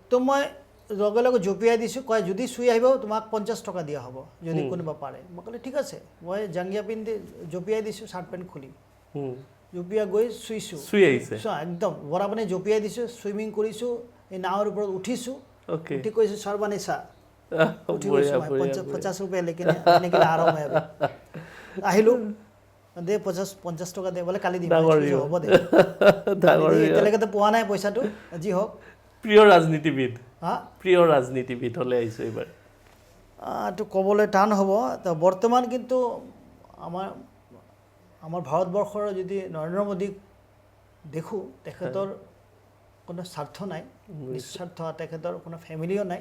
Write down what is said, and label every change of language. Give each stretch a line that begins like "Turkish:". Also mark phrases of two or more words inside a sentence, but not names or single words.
Assamese: তো মই লগে লগে জঁপিয়াই দিছোঁ, কয় যদি চুই আহিব তোমাক 50 টকা দিয়া হ'ব যদি কোনোবা পাৰে। মই ক'লোঁ ঠিক আছে, মই জাংগিয়া পিন্ধি জঁপিয়াই দিছোঁ চাৰ্ট পেণ্ট খুলি, জঁপিয়া গৈ চুইছোঁ, চুই আহিছে একদম বৰা পানী জঁপিয়াই দিছোঁ, চুইমিং কৰিছোঁ, এই নাৱৰ ওপৰত উঠিছোঁ, উঠি কৈছোঁ সৰ্বানী চা উঠি গৈছোঁ, 50
Hindi: रुपया लेकिन आने के लिए आ रहा हूँ मैं अभी।
Assamese: আহিলোঁ, দে 50 টকা দে, বোলে কালি দিম, হ'ব দে, এতিয়ালৈকেতো পোৱা নাই পইচাটো, যি হওক। প্ৰিয় ৰাজনীতিবিদ, হা প্ৰিয় ৰাজনীতিবিদ হ'লে আহিছোঁ এইবাৰ। এইটো ক'বলৈ টান হ'ব। তো বৰ্তমান কিন্তু আমাৰ ভাৰতবৰ্ষৰ যদি নৰেন্দ্ৰ মোদীক দেখোঁ, তেখেতৰ কোনো স্বাৰ্থ নাই, নিস্বাৰ্থ, তেখেতৰ কোনো ফেমিলিও নাই।